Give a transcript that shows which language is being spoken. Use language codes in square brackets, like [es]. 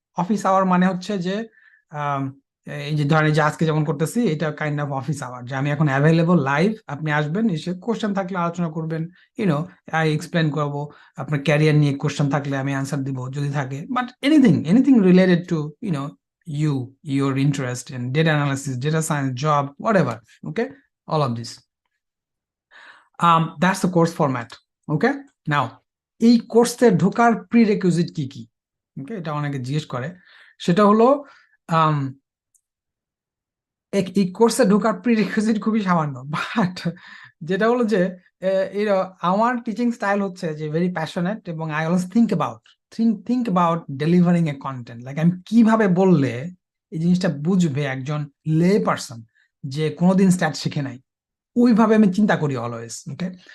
[bn] Office hour মানে হচ্ছে যে এই যে ধরেন যে আজকে যেমন করতেছি, এটা কাইন্ড অফ অফিস আওয়ার, যে আমি এখন অ্যাভেলেবল লাইভ, আপনি আসবেন, এসে কোশ্চেন থাকলে আলোচনা করবেন, আই এক্সপ্লেন করবো, আপনার ক্যারিয়ার নিয়ে কোশ্চেন থাকলে আমি আনসার দিব যদি থাকে, but anything related to [en] you, your interest in data analysis, data science, job, whatever, okay, all of this. That's the course format, okay. [bn] Now এই কোর্সে ঢোকার প্রিরেকুইজিট কি কি, ওকে, এটা অনেকে জিজ্ঞেস করে। সেটা হলো এই কোর্সে ঢোকার প্রিরেকুইজিট খুবই সামান্য, বাট যেটা হলো যে আমার টিচিং স্টাইল হচ্ছে যে ভেরি প্যাশনেট, এবং [en] I always think about delivering a content, [bn] like আমি কিভাবে বললে এই জিনিসটা বুঝবে একজন লে পারসন যে কোনোদিন স্ট্যাট শিখে নাই, ওইভাবে আমি চিন্তা করি অলওয়েজ, ওকে।